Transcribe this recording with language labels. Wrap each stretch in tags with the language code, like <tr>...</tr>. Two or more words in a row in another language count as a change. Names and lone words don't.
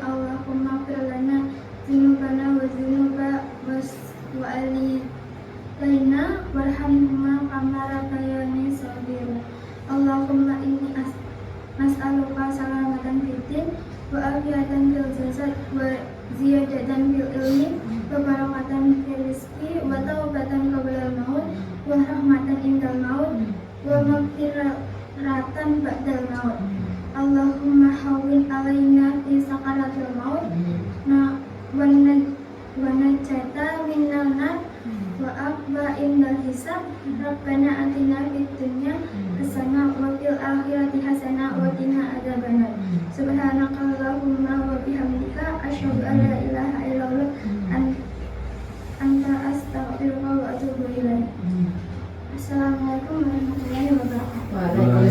<ar>اللهم اغفر لنا ذنوبنا وذنوب والدينا وارحمهما كما ربياني صغيرا. اللهم إني نسألك سلامة في الدين وعافية في الجسد وزيادة في العلم وبركة في الرزق وتوبة قبل الموت ورحمة عند الموت ومغفرة بعد الموت. اللهم هون علينا في سكرات الموت والنجاة من النار والعفو عند الحساب. ربنا آتنا في الدنيا حسنة وفي الآخرة حسنة وقنا عذاب النار. سبحانك اللهم وبحمدك أشهد أن لا إله إلا الله أنت أستغفرك وأتوب إليك. السلام عليكم ورحمة الله وبركاته.</ar>